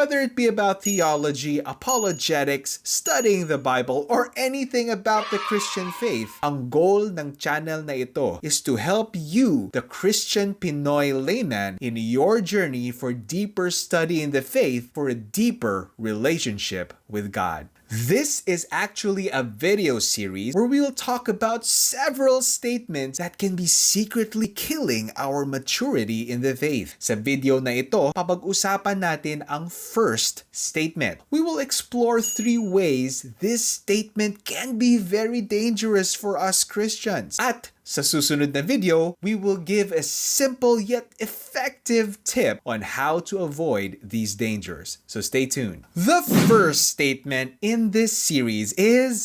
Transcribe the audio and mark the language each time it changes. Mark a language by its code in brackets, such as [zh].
[en] Whether it be about theology, apologetics, studying the Bible, or anything about the Christian faith, [tl] ang goal ng channel na ito [en] is to help you, the Christian Pinoy Layman, in your journey for deeper study in the faith for a deeper relationship with God. This is actually a video series where we will talk about several statements that can be secretly killing our maturity in the faith. [tl] Sa video na ito, papag-usapan natin ang first statement. [en] We will explore 3 ways this statement can be very dangerous for us Christians. [tl] At sa susunod na video, [en] we will give a simple yet effective tip on how to avoid these dangers. So stay tuned. The first statement in this series is...